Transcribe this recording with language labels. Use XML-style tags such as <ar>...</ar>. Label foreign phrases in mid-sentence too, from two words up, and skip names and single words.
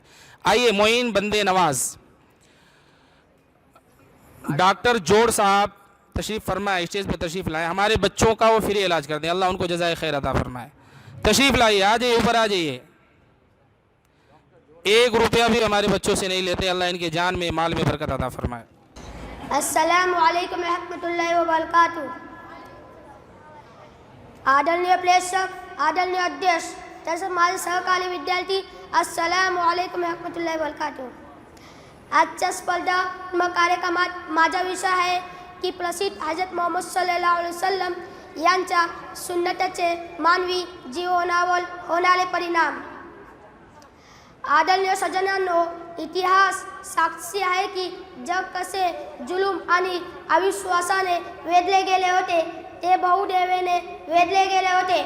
<ur>آئیے معین بندے نواز ڈاکٹر جوڑ صاحب تشریف فرمائے، اسٹیج پہ تشریف لائیں، ہمارے بچوں کا وہ فری علاج کر دیں، اللہ ان کو جزائے خیر عطا فرمائے۔ تشریف لائیے، آ جائیے، اوپر آ جائیے، 1 روپیہ بھی ہمارے بچوں سے نہیں لیتے، اللہ ان کے جان میں مال میں برکت عطا فرمائے۔</ur> <ar>السلام علیکم ورحمۃ اللہ وبرکاتہ۔</ar> <mr>आदरणीय प्रेक्षक, आदरणीय अध्यक्ष तसेच माझे सहकारी विद्यार्थी,</mr> <ar>السلام عليكم رحمة الله وبركاته.</ar> <mr>आजच्या स्पर्धात्मक कार्यक्रमात माझा विषय आहे की प्रसिद्ध हजरत मोहम्मद</mr> <ar>صلى الله عليه وسلم</ar> <mr>यांच्या सुन्नतचे मानवी जीवनावर होणारे परिणाम। आदरणीय सज्जनांनो, इतिहास साक्षी आहे की जग कसे जुलूम आणि अविश्वासाने वेधले गेले होते ते बहुदेवेने वेधले गेले होते।</mr>